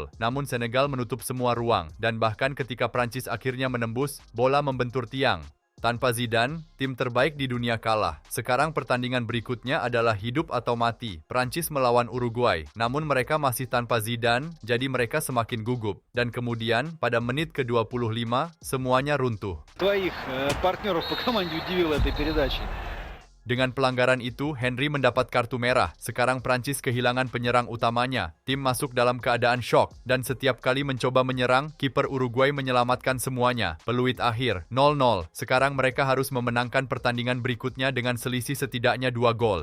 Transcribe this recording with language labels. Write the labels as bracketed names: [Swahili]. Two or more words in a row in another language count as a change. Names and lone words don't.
[Indonesian] Namun Senegal menutup semua ruang, dan bahkan ketika Prancis akhirnya menembus, bola membentur tiang. Tanpa Zidane, tim terbaik di dunia kalah. Sekarang pertandingan berikutnya adalah hidup atau mati. Prancis melawan Uruguay. Namun mereka masih tanpa Zidane, jadi mereka semakin gugup. Dan kemudian, pada menit ke-25, semuanya runtuh. [Russian] Твоих партнеров по команде удивила этой передачей. [Indonesian] Dengan pelanggaran itu, Henry mendapat kartu merah. Sekarang Prancis kehilangan penyerang utamanya. Tim masuk dalam keadaan syok, dan setiap kali mencoba menyerang, kiper Uruguay menyelamatkan semuanya. Peluit akhir, 0-0. Sekarang mereka harus memenangkan pertandingan berikutnya dengan selisih setidaknya 2 gol.